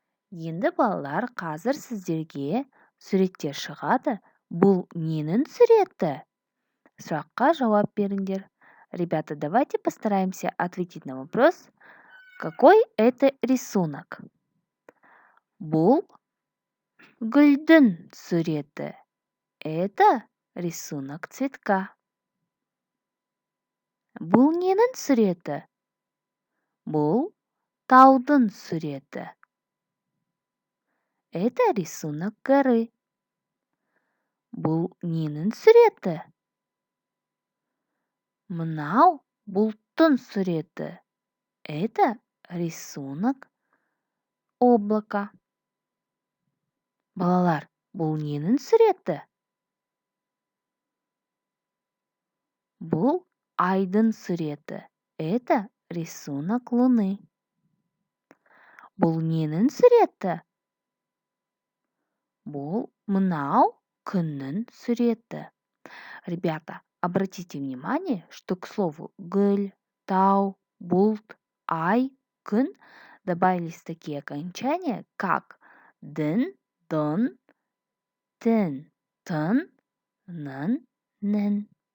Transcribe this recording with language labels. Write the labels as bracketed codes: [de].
[kk] Енді балалар, қазір сіздерге суреттер шығады. Бұл ненің суреті? Сұраққа жауап беріңдер. [ru] Ребята, давайте постараемся ответить на вопрос, какой это рисунок. [kk] Бұл гүлдің суреті. [ru] Это рисунок цветка. [kk] Бұл ненің суреті? Бұл таудың суреті. [ru] Это рисунок горы. [kk] Бұл ненің суреті? Мынау бұлттың суреті. [ru] Это рисунок облака. [kk] Балалар, бұл ненің суреті? Бұл айдың суреті. [ru] Это рисунок луны. [kk] Бұл ненің суреті? Бұл мынау күннің суреті. [ru] Ребята, обратите внимание, что к слову гүл, тау, бұлт, ай, күн добавились такие окончания, как дын, дын, тын, тын, нын, нын.